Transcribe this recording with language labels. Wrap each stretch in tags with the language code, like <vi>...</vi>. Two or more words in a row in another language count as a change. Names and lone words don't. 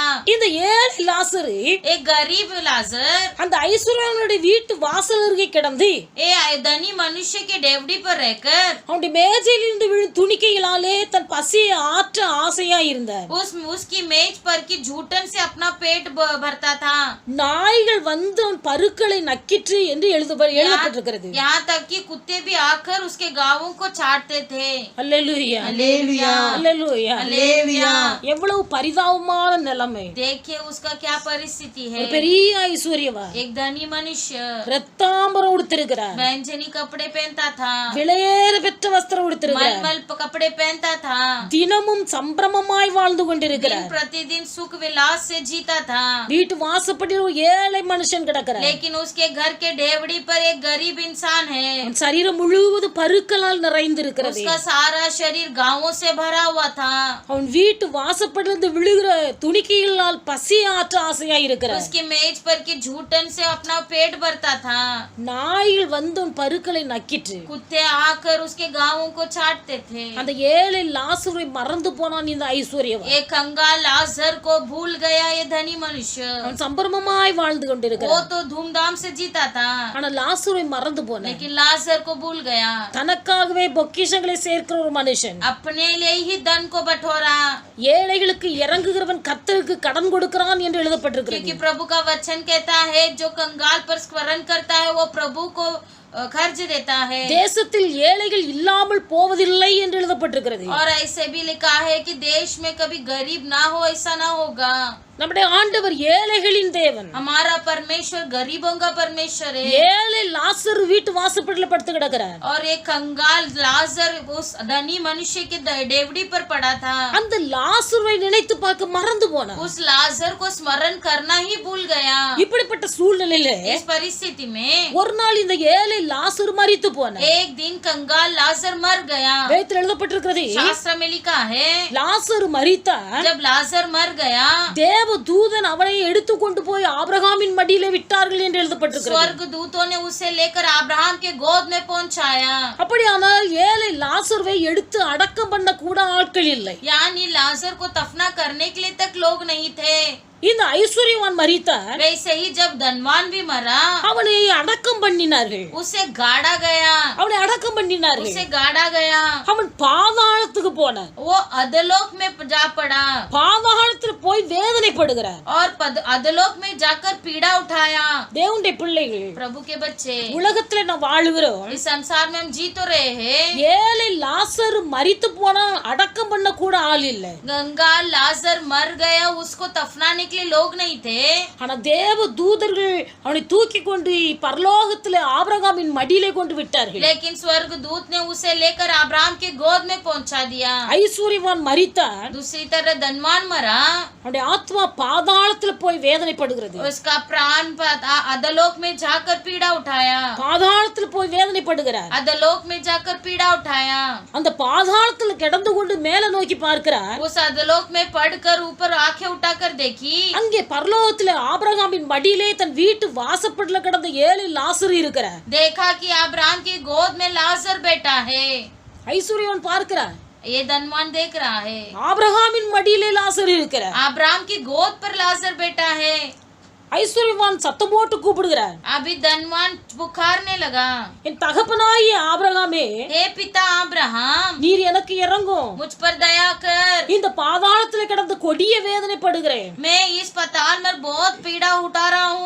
<ta>இந்த ஏழை லாசரு</ta> <hi>एक गरीब लाजर</hi> <ta>அந்த ஐஸ்வர்யனுடைய வீட்டு வாசல் அருகே கிடந்து</ta> <hi>ये धनी मनुष्य के डेवड़ी पर रहकर</hi> <ta>அவனுடைய மேஜையில் இருந்து விழும் துணிக்கைகளாலே தன் பசியை ஆற்ற ஆசையா இருந்தார்.</ta> <hi>उसकी मेज पर की झूठन से अपना पेट भरता था।</hi> <ta>நாய்கள் வந்து அவன் பருக்களை நக்கிற்று என்று எழுதப்பட்டிருக்கிறது.</ta> <hi>यहाँ तक कि कुत्ते भी आकर उसके गावों को चाटते थे।</hi> <ta>அல்லேலூயா</ta> <hi>हालेलुया</hi> <ta>அல்லேலூயா.</ta> <hi>हालेलुया।</hi> <ta>எவ்வளவு பரிதாபமான நிலைமை.</ta> <hi>देखिए उसका क्या परिस्थिति है।</hi> <ta>ஒரு பெரிய ஐஸ்வர்யவான்</ta> <hi>एक धनी मनुष्य</hi> <ta>ரத்தாம்பரம் உடுத்திருக்கிறார்.</ta> <hi>बैंजनी कपड़े पहनता था।</hi> <ta>விலையேற பெற்ற வஸ்திரம் உடுத்திருக்கிறார்.</ta> <hi>मलमल कपड़े पहनता था।</hi> <ta>தினமும் சம்பிரமமாய் வாழ்ந்து</ta> <hi>दिन</hi> <ta>கொண்டிருக்கிறார்.</ta> <hi>प्रतिदिन सुख विलास से जीता था।</hi> <ta>வீட்டு வாசப்படியில் ஒரு ஏழை மனுஷன் கிடக்கிறார்.</ta> <hi>लेकिन उसके घर के डेवड़ी पर एक गरीब इंसान है।</hi> <ta>அவன் சரீரம் முழுவதும் பருக்களால் நிறைந்திருக்கிறது.</ta> <hi>उसका सारा शरीर गांवों से भरा हुआ था।</hi> <ta>அவன் வீட்டு வாசப்படிலிருந்து விழுகிற துணிக்கைகளால் பசி ஆற்ற ஆசையா இருக்கிறார்.</ta> <hi>उसकी मेज पर की झूठन से अपना पेट भरता था।</hi> <ta>நாய்கள் வந்து அவன் பருக்களை நக்கிற்று.</ta> <hi>कुत्ते आकर उसके गांवों को चाटते थे।</hi> <ta>அந்த ஏழை லாசரை மறந்து போனான் இந்த ஐஸ்வர்யவான்.</ta> <hi>एक कंगाल लाजर को भूल गया ये धनी मनुष्य।</hi> <ta>அவன் சம்பிரமமாய் வாழ்ந்து</ta> <hi>वो</hi> <ta>கொண்டிருக்கிறான்.</ta> <hi>तो धूमधाम से जीता था,</hi> <ta>ஆனா லாசரை மறந்து போனான்.</ta> <hi>लेकिन लाजर को भूल गया।</hi> <ta>தனக்காகவே பொக்கிஷங்களை சேர்க்கிற ஒரு மனுஷன்</ta> <hi>अपने लिए ही धन को बटोरा।</hi> <ta>ஏழைகளுக்கு இறங்குகிறவன் கர்த்தருக்கு கடன் கொடுக்கிறான் என்று எழுதப்பட்டிருக்கிறது.</ta> <hi>क्योंकि प्रभु का वचन कहता है जो कंगाल पर स्मरण करता है वो प्रभु को खर्च देता है।</hi> <ta>தேசத்தில் ஏழைகள் இல்லாமல் போவதில்லை என்று எழுதப்பட்டிருக்கிறது.</ta> <hi>और ऐसे भी लिखा है कि देश में कभी गरीब ना हो, ऐसा ना होगा।</hi> <ta>நம்முடைய ஆண்டவர் ஏழைகளின் தேவன்.</ta> <hi>हमारा परमेश्वर गरीबों का परमेश्वर है।</hi> <ta>ஏழை லாசர் வீட்டு வாசப்படியில படுத்து கிடக்கிறார்.</ta> <hi>और एक कंगाल लाजर उस धनी मनुष्य के डेवड़ी पर पड़ा था।</hi> <ta>அந்த லாசரை நினைத்து பார்க்க மறந்து போனார்.</ta> <hi>उस लाजर को स्मरण करना ही भूल गया।</hi> <ta>இப்படிப்பட்ட சூழ்நிலையில</ta> <hi>इस परिस्थिति में</hi> <ta>ஒரு நாள் இந்த ஏழை லாசர் மரித்து போனார்.</ta> <hi>एक दिन कंगाल लाजर मर गया।</hi> <ta>வேதத்தில் எழுதப்பட்டிருக்கிறது,</ta> <hi>शास्त्र में लिखा है</hi> <ta>லாசர் மரித்தார்.</ta> <hi>जब लाजर मर गया</hi> <ta>தேவ தூதன் அவனை எடுத்து கொண்டு போய் ஆபிரகாமின் மடியிலே விட்டார்கள் என்று எழுதப்பட்டிருக்கிறது.</ta> <hi>स्वर्ग दूतों ने उसे लेकर अब्राहम के गोद में पहुंचाया।</hi> <ta>அப்படியானால் ஏழை லாசரை எடுத்து அடக்கம் பண்ண கூட ஆட்கள் இல்லை.</ta> <hi>यानी लाजर को दफना करने के लिए तक लोग नहीं थे।</hi> <ta>இந்த ஐஸ்வர்யவான் மரித்தார்.</ta> <hi>वैसे ही जब धनवान भी मरा</hi> <ta>அவனை அடக்கம் பண்ணினார்கள்.</ta> <hi>उसे गाड़ा गया।</hi> <ta>அவனை அடக்கம் பண்ணினார்கள்.</ta> <hi>उसे गाड़ा गया।</hi> <ta>அவன் பாதாளத்துக்கு போனான்.</ta> <hi>वो अधलोक में जा पड़ा</hi> <ta>பாதாளத்துல போய் வேதனைப்படுகிறார்.</ta> <hi>और अधलोक में जाकर पीड़ा उठाया।</hi> <ta>தேவனுடைய பிள்ளைகள்,</ta> <hi>प्रभु के बच्चे,</hi> <ta>உலகத்துல நாம் வாழுகிறோம்.</ta> <hi>इस संसार में हम जी तो रहे हैं।</hi> <ta>ஏழை லாசர் மரித்து போனா அடக்கம் பண்ண கூட ஆள் இல்லை.</ta> <hi>कंगाल लाजर मर गया, उसको दफनाने के लिए लोग नहीं थे।</hi> <ta>ஆனா தேவ தூதர்கள் அவனை தூக்கி கொண்டு பரலோகத்துல ஆபிரகாமின் மடியிலே கொண்டு விட்டார்கள்.</ta> <hi>लेकिन स्वर्ग दूत ने उसे लेकर अब्राहम के गोद में पहुंचा दिया।</hi> <ta>ஐஸ்வர்யவான் மரித்தார்.</ta> <hi>दूसरी तरह धनवान मरा,</hi> <ta>அவனுடைய ஆத்மா பாதாளத்துல போய் வேதனைப்படுகிறது.</ta> <hi>उसका प्राण अधलोक में जाकर पीड़ा उठाया।</hi> <ta>பாதாளத்துல போய் வேதனைப்படுகிறார்.</ta> <hi>अधलोक में जाकर पीड़ा उठाया।</hi> <ta>அந்த பாதாளத்துல கிடந்து கொண்டு மேல நோக்கி பார்க்கிறார்.</ta> <hi>उस अधलोक में पड़कर ऊपर आंखें उठाकर देखी,</hi> <ta>அங்கே பரலோகத்துல ஆபிரகாமின் மடியிலே தன் வீட்டு வாசப்படில கிடந்த ஏழை லாசர் இருக்கிறார்.</ta> <hi>देखा कि अब्राहम की गोद में लाजर बैठा है।</hi> <ta>ஐஸ்வர்யவான் பார்க்கிறார்.</ta> <hi>ये धनवान देख रहा है,</hi> <ta>ஆபிரகாமின் மடியிலே லாசர் இருக்கிறார்.</ta> <hi>अब्राहम की गोद पर लाजर बैठा है।</hi> <ta>ஐஸ்வர்யவான் சத்தம் போட்டு கூப்பிடுகிறார்.</ta> <hi>अभी धनवान पुकारने लगा,</hi> <ta>என் தகப்பனாகிய ஆபிரகாமே,</ta> <hi>हे पिता अब्राहम,</hi> <ta>நீர் எனக்கு இறங்கும்.</ta> <hi>मुझ पर दया कर।</hi> <ta>இந்த பாதாளத்துல கிடந்து கொடிய வேதனைப்படுகிறேன்.</ta> <hi>मैं इस पताल में बहुत पीड़ा उठा रहा हूँ।</hi>